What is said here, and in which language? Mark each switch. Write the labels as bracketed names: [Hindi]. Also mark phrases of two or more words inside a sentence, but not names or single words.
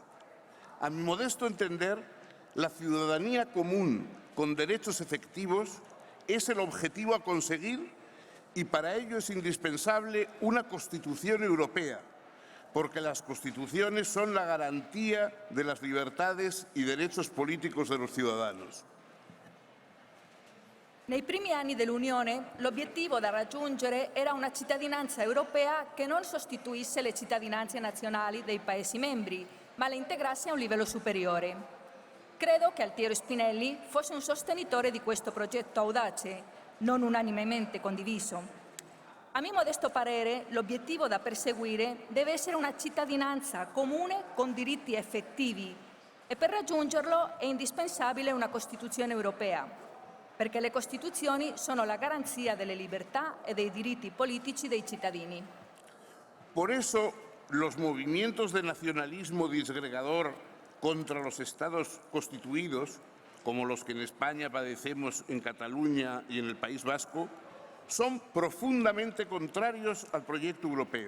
[Spanish] A mi modesto entender, la ciudadanía común con derechos efectivos es el objetivo a conseguir y para ello es indispensable una Constitución europea, porque las constituciones son la garantía de las libertades y derechos políticos de los ciudadanos. [Italian] Nei primi anni dell'Unione l'obiettivo da raggiungere era una cittadinanza europea che non sostituisse le cittadinanze nazionali dei Paesi membri, ma le integrasse a un livello superiore. Credo che Altiero Spinelli fosse un sostenitore di questo progetto audace, non unanimemente condiviso. A mio modesto parere, l'obiettivo da perseguire deve essere una cittadinanza comune con diritti effettivi e per raggiungerlo è indispensabile una Costituzione europea, perché le Costituzioni sono la garanzia delle libertà e dei diritti politici dei cittadini. [Spanish] Por eso, los movimientos de nacionalismo disgregador contra los Estados constituidos, como los que en España padecemos en Cataluña y en el País Vasco, son profundamente contrarios al proyecto europeo.